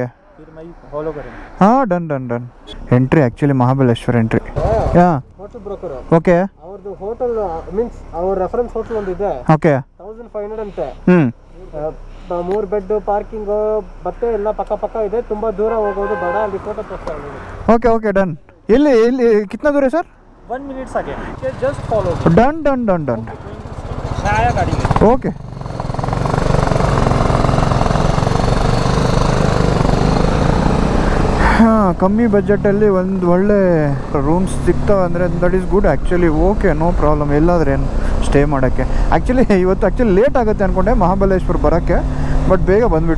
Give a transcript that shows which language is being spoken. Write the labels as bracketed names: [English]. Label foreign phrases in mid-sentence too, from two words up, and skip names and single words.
[Hindi] फॉलो करें. हाँ डन. [English] entry actually Mahabaleshwar entry. [Hindi] हाँ [English] hotel broker. [Kannada] ಓಕೆ. ಅವ್ರದ್ದು [English] hotel means [Kannada] ಅವ್ರ [English] reference hotel [Kannada] ಒಂದಿದೆ. ಓಕೆ. 1500 ಅಂತೆ. 3 [English] bed parking [Kannada] ಮತ್ತೆ ಎಲ್ಲ ಪಕ್ಕ ಇದೆ. ತುಂಬಾ ದೂರ ಹೋಗೋದು ಬೇಡ, ಅಲ್ಲಿ ಫೋಟೋ ತೋರಿಸ್ತಾರೆ. [English] okay done. [Hindi] ಎಲ್ಲಿ कितना दूर है सर? 1 minute आगे [English] just follow. [Hindi] डन. आया गाड़ी में. ओके. [Kannada] ಹಾಂ, ಕಮ್ಮಿ ಬಜೆಟಲ್ಲಿ ಒಂದು ಒಳ್ಳೆ ರೂಮ್ಸ್ ಸಿಗ್ತಾವೆ ಅಂದರೆ [English] that is good actually. okay, no problem. [Kannada] ಎಲ್ಲಾದ್ರೆ ಏನು ಸ್ಟೇ ಮಾಡೋಕ್ಕೆ. ಇವತ್ತು ಲೇಟ್ ಆಗುತ್ತೆ ಅಂದ್ಕೊಂಡೆ ಮಹಾಬಲೇಶ್ವರ ಬರೋಕ್ಕೆ, ಬಟ್ ಬೇಗ ಬಂದ್ಬಿಟ್ಟು.